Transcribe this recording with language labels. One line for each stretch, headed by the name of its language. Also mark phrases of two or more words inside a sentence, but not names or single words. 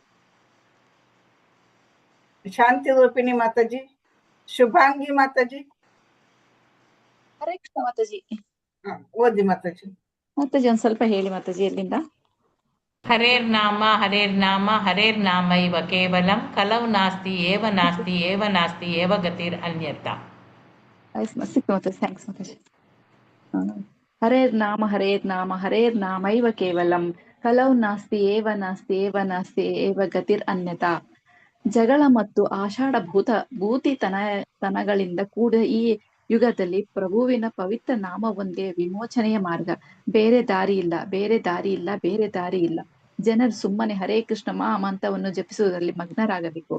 Kannada: ಶಾಂತಿ ರೂಪಿಣಿ ಮಾತಾಜಿ. ಶುಭಾಂಗಿ ಮಾತಾಜಿ. ಹರೇ ಕೃಷ್ಣ ಮಾತಾಜಿ. ಓದಿ ಮಾತಾಜಿ. ಮಾತಾಜಿ ಒಂದ್ ಸ್ವಲ್ಪ ಹೇಳಿ ಮಾತಾಜಿ ಎಲ್ಲಿಂದ.
Sanskrit: ಹರೇರ್ ನಾಮ ಹರೇರ್ನಾಮೈವ ಕೇವಲಂ ಕಲೌ ನಾಸ್ತಿ ಏವ ನಾಸ್ತಿ ಏವ ನಾಸ್ತಿ ಏವ ಗತಿರ್ ಅನ್ಯತಾ.
Kannada: ಸಿಕ್ತು ಮಾತಾಜಿ, ಥ್ಯಾಂಕ್ಸ್ ಮಾತಾಜಿ.
Sanskrit: ಹರೇರ್ ನಾಮ ಹರೇರ್ನಾಮೈವ ಕೇವಲಂ ಕಲೌ ನಾಸ್ತಿ ಏವ ನಾಸ್ತಿ ಏವ ನಾಸ್ತಿ ಏವ ಗತಿರ್ ಅನ್ಯತಾ.
Kannada: ಜಗಳ ಮತ್ತು ಆಷಾಢ ಭೂತಿತನಗಳಿಂದ ಕೂಡ ಈ ಯುಗದಲ್ಲಿ ಪ್ರಭುವಿನ ಪವಿತ್ರ ನಾಮ ಒಂದೇ ವಿಮೋಚನೆಯ ಮಾರ್ಗ. ಬೇರೆ ದಾರಿ ಇಲ್ಲ. ಜನರು ಸುಮ್ಮನೆ ಹರೇ ಕೃಷ್ಣ ಮಹಾಮಂತ್ರವನ್ನು ಜಪಿಸುವುದರಲ್ಲಿ ಮಗ್ನರಾಗಬೇಕು.